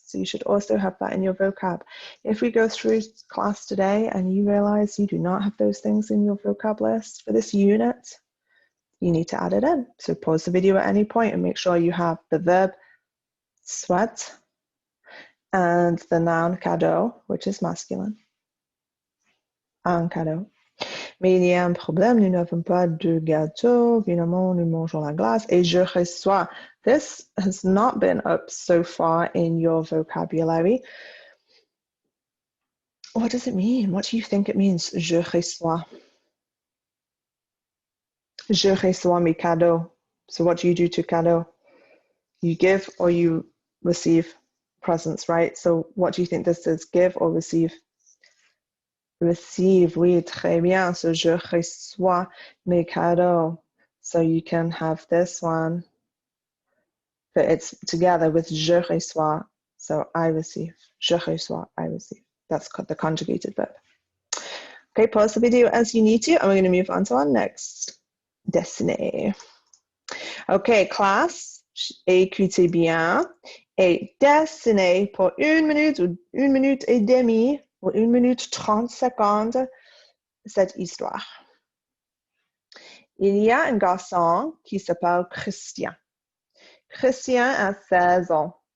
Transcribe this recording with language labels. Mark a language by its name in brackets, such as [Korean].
[English] So you should also have that in your vocab. If we go through class today and you realize you do not have those things in your vocab list for this unit, you need to add it in. So pause the video at any point and make sure you have the verb souhaite and the noun cadeau, which is masculine. Un cadeau. [French] Mais il y a un problème, nous n'avons pas de gâteau. Évidemment, nous mangeons la glace. Et je reçois. [English] This has not been up so far in your vocabulary. What does it mean? What do you think it means? [French] Je reçois. Je reçois mes cadeaux. [English] So what do you do to cadeaux? You give or you receive presents, right? So what do you think this is? Give or receive? Receive, [French] oui, très bien. So je reçois mes cadeaux. [English] So you can have this one, but it's together with [French] je reçois. [English] So I receive. [French] Je reçois, [English] I receive. That's the conjugated verb. Okay, pause the video as you need to, and we're going to move on to our next dessiné. [French] Okay, classe, écoutez bien. Et dessiné pour 1 minute ou 1 minute et demie ou 1 minute 30 secondes cette histoire. Il y a un garçon qui s'appelle Christian. Christian a 16 ans.